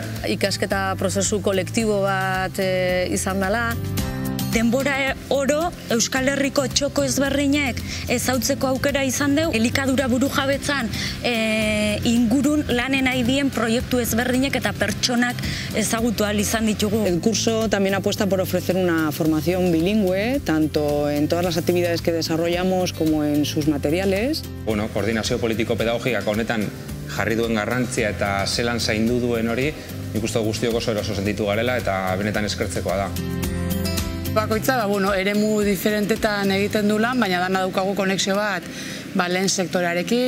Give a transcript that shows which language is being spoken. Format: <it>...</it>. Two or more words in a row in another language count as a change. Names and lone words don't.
<eu>Ikasketa prozesu kolektibo bat izan dela. Denbora oro Euskal Herriko txoko ezberdinek ezautzeko aukera izan dugu. Elikadura burujabetzan ingurun lanen nahi dien proiektu ezberdinek eta pertsonak ezagutu ahal izan ditugu.</eu> <es>El curso también apuesta por ofrecer una formación bilingüe, tanto en todas las actividades que desarrollamos como en sus materiales.</es> <eu>Koordinazio politiko-pedagogikak honetan jarri duen garrantzia eta zelan zaindu duen hori, nik uste guztiok oso eroso sentitu garela eta benetan eskertzekoa da. Bakoitza, eremu diferentetan egiten du lan, baina dana daukagu konexio bat lehen sektorearekin.</eu>